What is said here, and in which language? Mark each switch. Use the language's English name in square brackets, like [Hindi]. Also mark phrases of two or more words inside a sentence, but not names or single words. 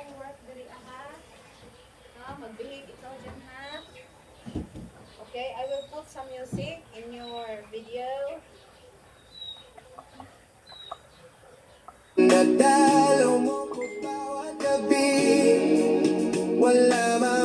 [Cebuano] mag-start diri aha. Magbihig ikaw dyan ha. [English] Okay, I will put some music in your video. [Filipino] Nadalaw mo ko bawat gabi, wala